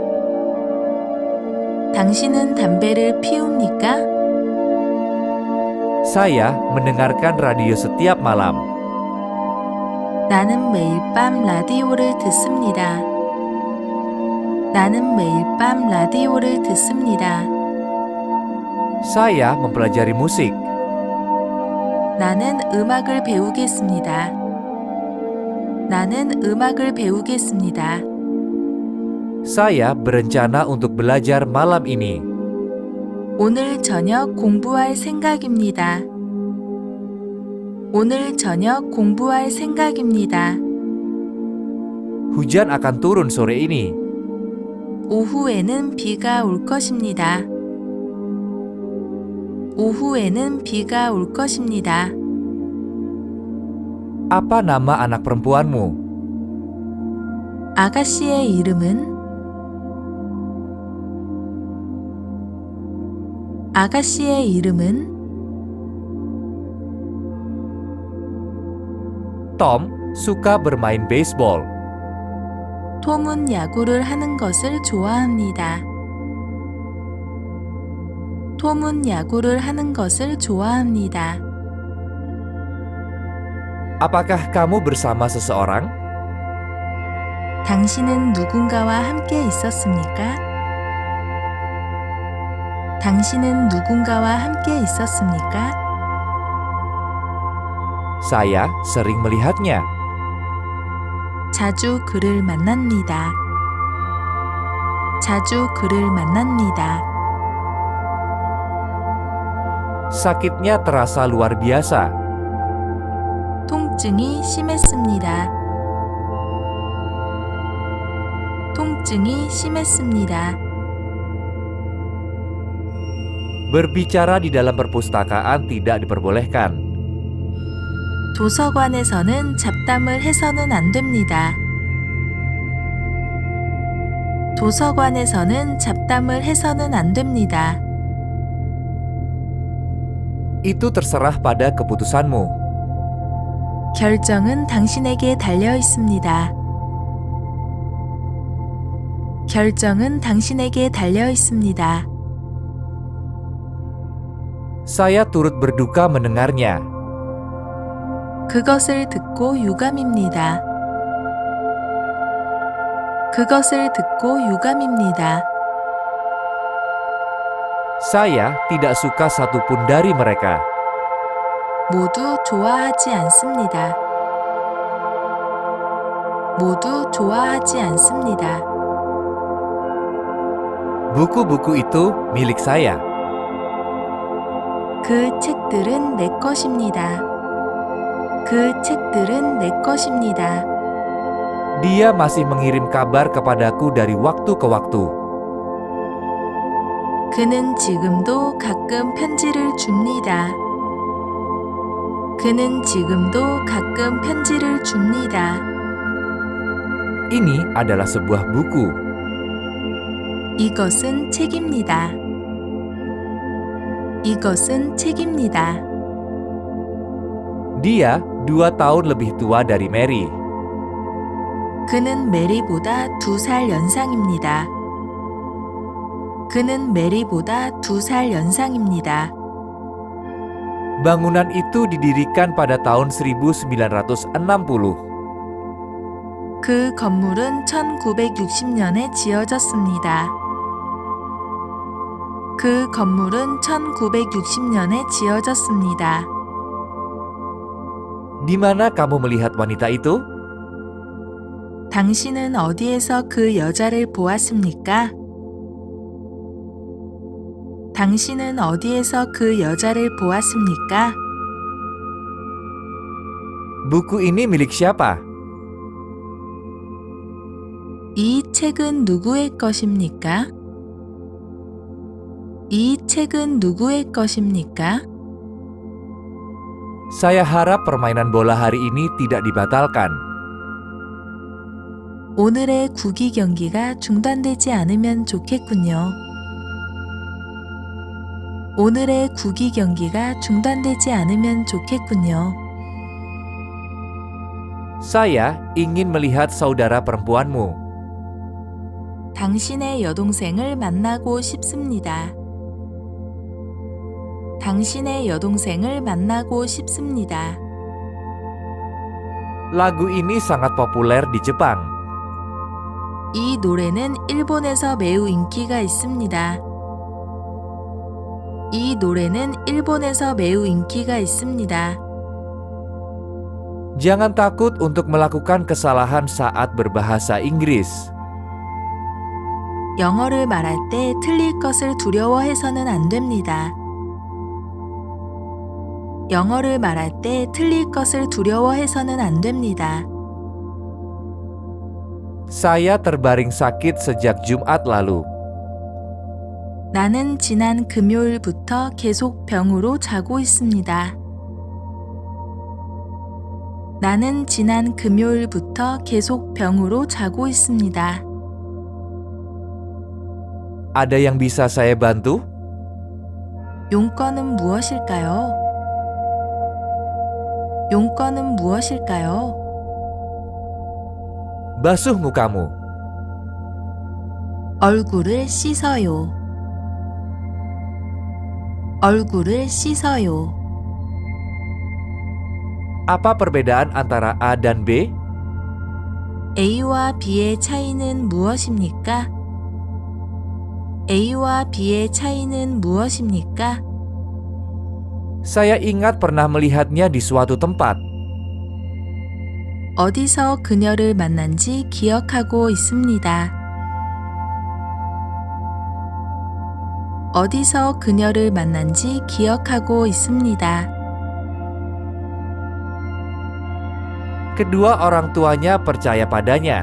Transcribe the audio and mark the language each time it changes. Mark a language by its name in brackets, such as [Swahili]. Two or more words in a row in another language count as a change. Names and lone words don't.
[Korean] 당신은 담배를 피웁니까? [Indonesian] Saya mendengarkan radio setiap malam. [Korean] 나는 매일 밤 라디오를 듣습니다. 나는 매일 밤 라디오를 듣습니다. [Indonesian] Saya mempelajari musik. [Korean] 나는 음악을 배우겠습니다. 나는 음악을 배우겠습니다. [Indonesian] Saya berencana untuk belajar malam ini. [Korean] 오늘 저녁 공부할 생각입니다. 오늘 저녁 공부할 생각입니다. [Indonesian] Hujan akan turun sore ini. [Korean] 오후에는 비가 올 것입니다. 오후에는 비가 올 것입니다. [Indonesian] Apa nama anak perempuanmu? [Korean] 아가씨의 이름은 아가씨의 이름은 [Indonesian] Tom suka bermain baseball. [Korean] 톰은 야구를 하는 것을 좋아합니다. 톰은 야구를 하는 것을 좋아합니다. [Indonesian] Apakah kamu bersama seseorang? [Korean] 당신은 누군가와 함께 있었습니까? 당신은 누군가와 함께 있었습니까? [Indonesian] Saya sering melihatnya. [Korean] 자주 그를 만납니다. 자주 그를 만납니다. [Indonesian] Sakitnya terasa luar biasa. [Korean] 통증이 심했습니다. 통증이 심했습니다. [Indonesian] Berbicara di dalam perpustakaan tidak diperbolehkan. [Korean] 도서관에서는 잡담을 해서는 안 됩니다. 도서관에서는 잡담을 해서는 안 됩니다. [Indonesian] Itu terserah pada keputusanmu. [Korean] 결정은 당신에게 달려 있습니다. 결정은 당신에게 달려 있습니다. [Indonesian] Saya turut berduka mendengarnya. [Korean] 그것을 듣고 유감입니다. 그것을 듣고 유감입니다. [Indonesian] Saya tidak suka satupun dari mereka. [Korean] 모두 좋아하지 않습니다. 모두 좋아하지 않습니다. [Indonesian] Buku-buku itu milik saya. [Korean] 그 책들은 내 것입니다. 그 책들은 내 것입니다. [Indonesian] Dia masih mengirim kabar kepadaku dari waktu ke waktu. [Korean] 그는 지금도 가끔 편지를 줍니다. 그는 지금도 가끔 편지를 줍니다. [Indonesian] Ini adalah sebuah buku. [Korean] 이것은 책입니다. 이것은 책입니다. [Indonesian] Dia 2 tahun lebih tua dari Mary. [Korean] 그는 메리보다 2살 연상입니다. 그는 메리보다 2살 연상입니다. [Indonesian] Bangunan itu didirikan pada tahun 1960. [Korean] 그 건물은 1960년에 지어졌습니다. 그 건물은 1960년에 지어졌습니다. [Indonesian] Di mana kamu melihat wanita itu? [Korean] 당신은 어디에서 그 여자를 보았습니까? 당신은 어디에서 그 여자를 보았습니까? [Indonesian] Buku ini milik siapa? [Korean] 이 책은 누구의 것입니까? 이 책은 누구의 것입니까? [Indonesian] Saya harap permainan bola hari ini tidak dibatalkan. [Korean] 오늘의 구기 경기가 중단되지 않으면 좋겠군요. 오늘의 구기 경기가 중단되지 않으면 좋겠군요. [Indonesian] Saya ingin melihat saudara perempuanmu. [Korean] 당신의 여동생을 만나고 싶습니다. 당신의 여동생을 만나고 싶습니다. [Indonesian] Lagu ini sangat populer di Jepang. [Korean] 이 노래는 일본에서 매우 인기가 있습니다. 이 노래는 일본에서 매우 인기가 있습니다. [Indonesian] Jangan takut untuk melakukan kesalahan saat berbahasa Inggris. [Korean] 영어를 말할 때 틀릴 것을 두려워해서는 안 됩니다. 영어를 말할 때 틀릴 것을 두려워해서는 안 됩니다. [Indonesian] Saya terbaring sakit sejak Jumat lalu. [Korean] 나는 지난 금요일부터 계속 병으로 자고 있습니다. 나는 지난 금요일부터 계속 병으로 자고 있습니다. [Indonesian] Ada yang bisa saya bantu? [Korean] 용건은 무엇일까요? 용건은 무엇일까요? [Indonesian] Basuh mukamu. [Korean] 얼굴을 씻어요. 얼굴을 씻어요. [Indonesian] Apa perbedaan antara A dan B? [Korean] A와 B의 차이는 무엇입니까? A와 B의 차이는 무엇입니까? [Indonesian] Saya ingat pernah melihatnya di suatu tempat. [Korean] 어디서 그녀를 만난지 기억하고 있습니다. 어디서 그녀를 만난지 기억하고 있습니다. [Indonesian] Kedua orang tuanya percaya padanya.